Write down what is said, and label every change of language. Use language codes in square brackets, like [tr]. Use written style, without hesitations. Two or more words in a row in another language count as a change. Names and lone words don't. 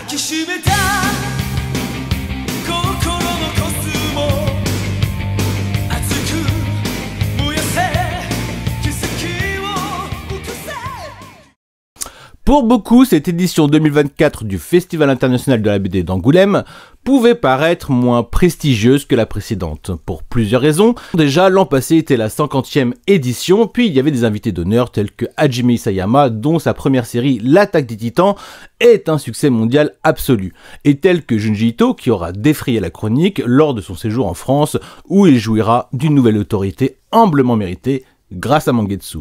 [ja] きしめた心のコスモ熱く燃やせ奇跡を起こせ。 [fr] Pour beaucoup, cette édition 2024 du Festival international de la BD d'Angoulême pouvait paraître moins prestigieuse que la précédente, pour plusieurs raisons. Déjà, l'an passé était la 50e édition, puis il y avait des invités d'honneur tels que Hajime Isayama, dont sa première série L'Attaque des Titans est un succès mondial absolu, et tel que Junji Ito, qui aura défrayé la chronique lors de son séjour en France, où il jouira d'une nouvelle autorité amplement méritée grâce à Mangetsu.